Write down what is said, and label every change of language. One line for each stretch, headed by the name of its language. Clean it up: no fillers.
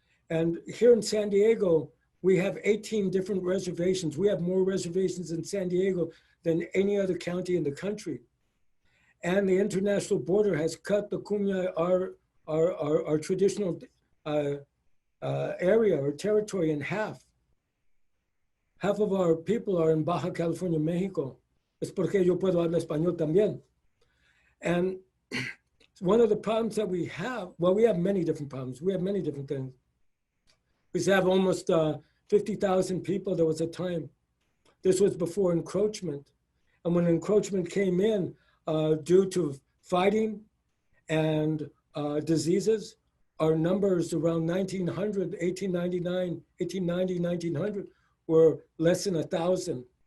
English: And here in San Diego, we have 18 different reservations. We have more reservations in San Diego than any other county in the country. and the international border has cut the Kumeyaay, our traditional area or territory in half. Half of our people are in Baja California, Mexico.
Spanish: Es porque yo puedo hablar español también.
English: And one of the problems that we have, well, we have many different problems. We have many different things. We have almost 50,000 people. There was a time. This was before encroachment. And when encroachment came in, due to fighting and diseases, our numbers around 1900, 1899, 1890, 1900 were less than 1,000.